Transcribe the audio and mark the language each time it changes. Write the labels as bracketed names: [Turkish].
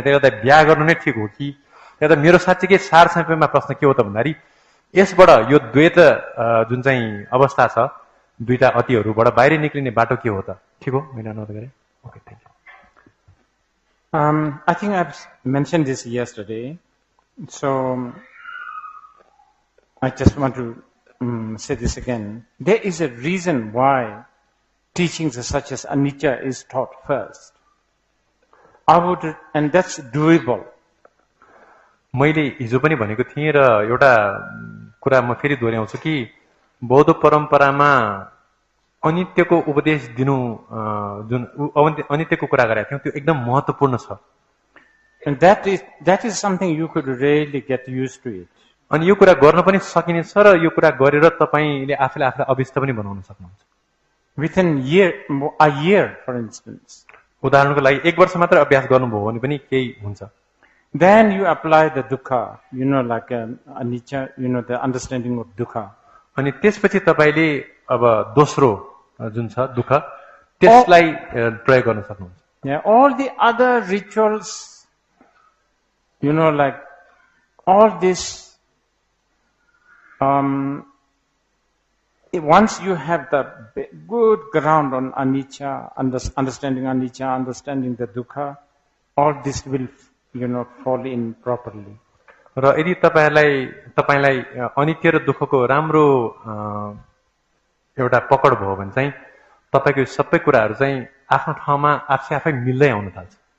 [Nepali] त्यसले गर्दा बिहा गर्नु नै ठिक हो कि? त्यसले गर्दा मेरो साँच्चीकै सार संक्षेपमा प्रश्न के हो त भन्दाखेरि यसबाट यो द्वैत जुन चाहिँ अवस्था छ दुईटा अतिहरूबाट बाहिर निक्लिने बाटो के हो त? ठिक हो मैले अनुरोध गरेँ। [English] Okay, thank you. I think I've mentioned this yesterday, so I just want to say this again. There is a reason why teachings such as anicca is taught first. And that's doable. [Nepali] मैले हिजो पनि भनेको थिएँ र एउटा कुरा म फेरि दोहोऱ्याउँछु कि बौद्ध परम्परामा अनित्यको उपदेश दिनु जुन अनित्यको कुरा गरेका थियौँ त्यो एकदम महत्त्वपूर्ण छ। [English] And that is something you could really get used to it. [Nepali] अनि यो कुरा गर्न पनि सकिनेछ र यो कुरा गरेर तपाईले आफैले आफूलाई अभ्यस्त पनि बनाउन सक्नुहुन्छ। [English] Within a year, for instance. [Nepali] उदाहरणको लागि 1 वर्ष मात्र अभ्यास गर्नुभयो भने पनि केही हुन्छ। [English] Then you apply the dukkha, like anicca, the understanding of dukkha. [Nepali] अनि त्यसपछि तपाईले अब दोस्रो जुन छ दुःख त्यसलाई प्रयोग गर्न सक्नुहुन्छ। [English] Yeah, all the other rituals, like all this, once you have the good ground on anicca, understanding anicca, understanding the dukkha, all this will, fall in properly. [Nepali] र यदि तपाईलाई अनित्य र दुःखको राम्रो एउटा पकड भयो भने चाहिँ तपाईको सबै कुराहरू चाहिँ आफ्नो ठाउँमा आफै मिल्दै आउन थाल्छ।